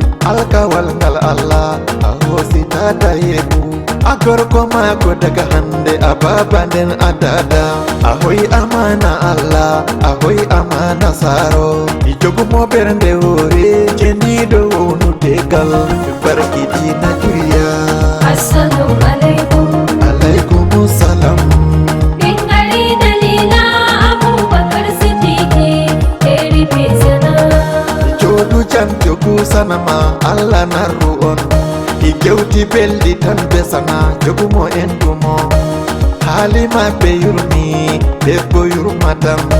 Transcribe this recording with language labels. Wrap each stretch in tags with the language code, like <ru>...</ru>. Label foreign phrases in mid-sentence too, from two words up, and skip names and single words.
<ff>Alkawal ngal Allah, a hositata yeɓu. A gorko mako daga hande, a baba nden a dada. A hoy amana Allah, a hoy amana saro. Mi jogumo ɓernde hoore, jeniɗo wonu tegal. Barkiɗina duniya.</ff> <ar>Assalamu alaikum. Alaikum salam.</ar> <ff>Min gari Dalila Abubakar Siddiqui, Seri Besana. Jodu jam jogu sanama, Allah narru on. I gewti belɗi tan be sana, jogumo en dumo. Hali maɓɓe yurmi, debbo yurmatam.</ff>